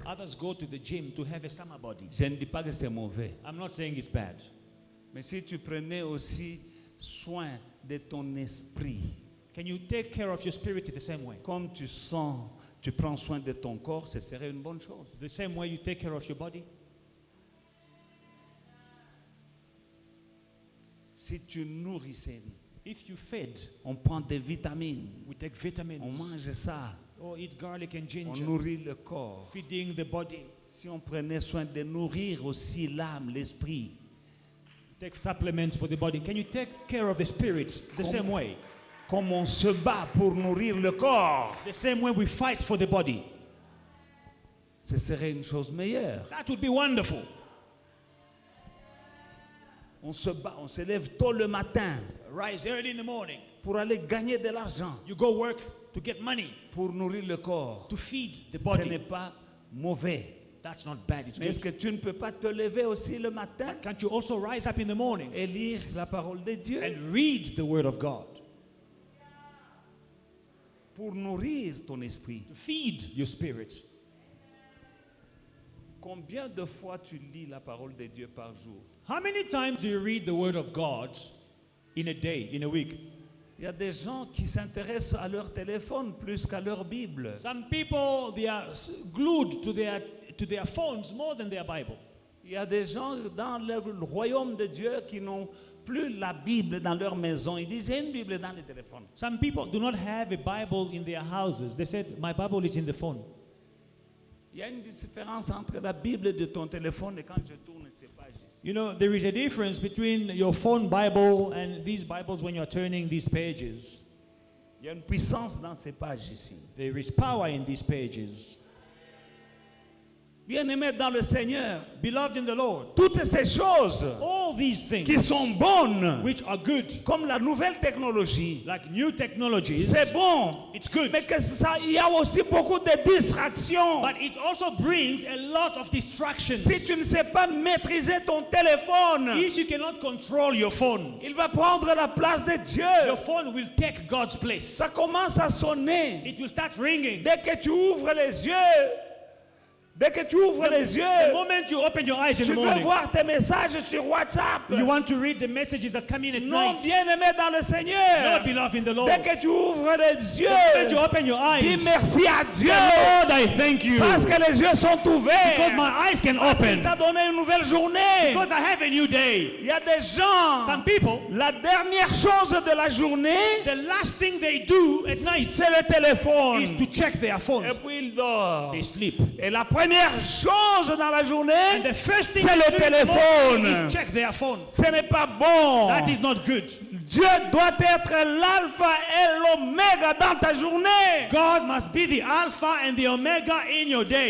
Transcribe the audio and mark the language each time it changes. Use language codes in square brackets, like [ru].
[en] Others go to the gym to have a summer body. [fr] Je ne dis pas que c'est mauvais. [en] I'm not saying it's bad. [fr] Mais si tu prenais aussi soin de ton esprit, [en] Can you take care of your spirit the same way? [fr] comme tu sens, tu prends soin de ton corps, ce serait une bonne chose. [en] The same way you take care of your body? [fr] Si tu nourrissais, [en] If you fed, [fr] on prend des vitamines, [en] we take [fr] on [en] vitamins. [fr] mange ça, [en] Or eat garlic and [fr] on [en] ginger. [fr] nourrit le corps. [en] Feeding the body. [fr] Si on prenait soin de nourrir aussi l'âme, l'esprit, [en] Take supplements for the body. Can you take care of the spirit the same way? [fr] comme on se bat pour nourrir le corps, [en] The same way we fight for the body. [fr] ce serait une chose meilleure. [en] That would be wonderful. [fr] On se bat, on se lève tôt le matin [en] Rise early in the morning. [fr] pour aller gagner de l'argent, [en] You go work to get money, [fr] pour nourrir le corps. [en] to feed the [fr] Ce n'est pas mauvais. [en] That's not bad, it's [fr] Mais est-ce [en] good. [fr] que tu ne peux pas te lever aussi le matin [en] Can't you also rise up in the morning [fr] et lire la parole de Dieu [en] and read the word of God [fr] pour nourrir ton esprit? [en] to feed your spirit? [fr] Combien de fois tu lis la parole de Dieu par jour? [en] How many times do you read the word of God in a day, in a week? [fr] Il y a des gens qui s'intéressent à leur téléphone plus qu'à leur Bible. [en] Some people, they are glued to their phones more than their Bible. [fr] Il y a des gens dans le royaume de Dieu qui n'ont plus la Bible dans leur maison. Ils disent, j'ai une Bible dans le téléphone. [en] Some people do not have a Bible in their houses. They said, my Bible is in the phone. [fr] Il y a une différence entre la Bible de ton téléphone et quand je tourne ces pages. [en] You know, there is a difference between your phone Bible and these Bibles when you are turning these pages. [fr] Il y a une puissance dans ces pages ici. [en] There is power in these pages. [fr] Bien-aimés dans le Seigneur, [en] Beloved in the Lord, [fr] toutes ces choses [en] all these things [fr] qui sont bonnes, [en] which are good, [fr] comme la nouvelle technologie, [en] like new technologies, [fr] c'est bon. [en] it's good. [fr] Mais que ça, il y a aussi beaucoup de distractions. [en] But it also brings a lot of distractions. [fr] Si tu ne sais pas maîtriser ton téléphone, [en] If you cannot control your phone, [fr] il va prendre la place de [en] your [fr] Dieu. [en] phone will take God's place. [fr] Ça commence à sonner. [en] It will start ringing. [fr] Dès que tu ouvres les yeux, dès que tu ouvres les [en] The [fr] yeux, [en] moment you open your eyes in [fr] tu [en] the [fr] veux [en] morning, [fr] voir tes messages sur WhatsApp. [en] you want to read the messages that come in at [fr] Non, [en] night. [fr] bien-aimé dans le Seigneur. [en] Not beloved in the Lord. [fr] Dès que tu ouvres les [en] The moment you [fr] yeux, [en] open your [fr] dis [en] eyes, [fr] merci à Dieu. [en] Lord, I thank you. [fr] Parce que les yeux sont [en] Because [fr] ouverts. [en] my eyes can [fr] Parce qu'il [en] open. [fr] t'a donné une nouvelle journée. [en] Because I have a new day. [fr] Il y a des gens, [en] Some people, [fr] la dernière chose de la journée, [en] the last thing they do at night [fr] c'est le téléphone. [en] is to check their [fr] Et [en] phones. [fr] puis il dort. [en] They sleep. [fr] Et la première chose dans la journée, [en] And the first thing [fr] c'est [en] they [fr] le [en] do in the morning [fr] téléphone. [en] is check their phone. [fr] Ce n'est pas bon. [en] That is not good. [fr] Dieu doit être l'alpha et l'oméga dans ta journée. [en] God must be the Alpha and the Omega in your day.